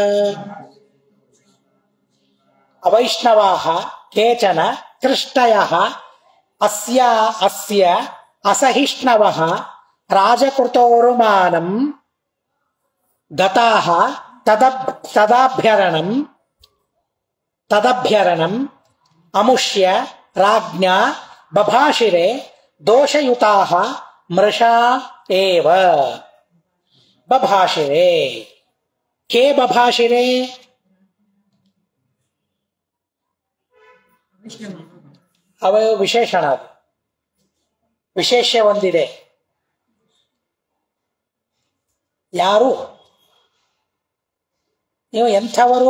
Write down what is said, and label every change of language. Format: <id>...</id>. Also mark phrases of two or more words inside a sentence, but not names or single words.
<sa>ಅವೈಷ್ಣವಾಃ ಕೇಚನ ಕೃಷ್ಟಯಃ ಅಸ್ಯ ಅಸಹಿಷ್ಣವಃ ರಾಜಕೃತೋರುಮಾನಂ ಗತಾಃ ತದಭ್ಯರಣಂ ಅಮುಷ್ಯ ರಾಜ್ಞಾ ಬಭಾಷಿರೆ ದೋಷಯುತಾಃ ಮೃಷಾ ಏವ. ಬಭಾಷಿರೆ ಕೇ ಬಭಾಷಿರೆ</sa> <kn>ಅವಯ ವಿಶೇಷಣ, ವಿಶೇಷ ಒಂದಿದೆ. ಯಾರು ನೀವು ಎಂಥವರು?</kn>